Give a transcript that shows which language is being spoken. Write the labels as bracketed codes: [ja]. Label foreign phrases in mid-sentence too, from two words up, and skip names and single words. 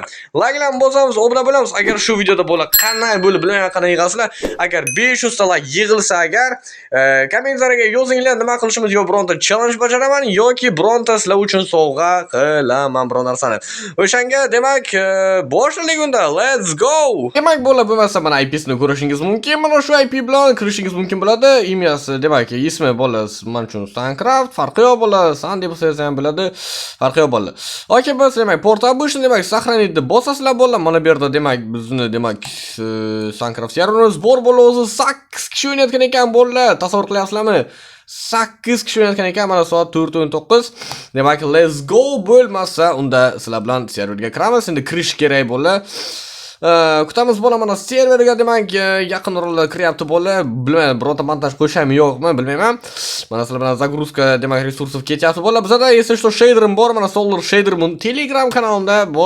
[uz] Like-lar bosamiz, obuna bo'lamiz. Agar shu videoda bo'lar qanday bo'lib bilmayman qanday yig'asizlar. Agar 500 ta like yig'ilsa agar kommentariyaga yozinglar nima qilishimiz yo bironta challenge bajaraman yoki bironta sizlar uchun sovg'a qilaman biron narsani. O'shanga demak boshladik unda. [en] Let's go. [uz] Demak bo'la bo'lmasa mana IP'sini ko'rishingiz mumkin. Mana shu IP bilan kirishingiz mumkin bo'ladi. Imyasi demak ismi bo'ladi. Men uchun Suncraft farqi yo'q bo'ladi. San deb bo'lsangiz ham bo'ladi. Farqi yo'q bo'ladi. Okey, biz demak port обычный demak сохранить bosasizlar bo'ladi. Mana bu yerda demak bizni demak Suncraft serverimiz bor bo'ladi. O'zi 8 kishi o'ynayotgan ekan bo'ladi. Tasavvur qilyapsizlarmi? 8 kishi o'ynayotgan ekan. Mana soat 4:19. Demak [en] let's go [uz] bo'lmasa unda sizlar bilan serverga kiramiz. Endi kirish kerak bo'ladi. Kutamiz bo'la mana serverga demak yaqin o'rinda kiryapti bo'la. Bilmayman, bironta montaj qo'shaymi yo'qmi, bilmayman. Mana sizlar bilan загрузка demak resursov ketyapti bo'la. Bizda esa shu shaderim bor, mana Solar shaderim Telegram kanalimda bor.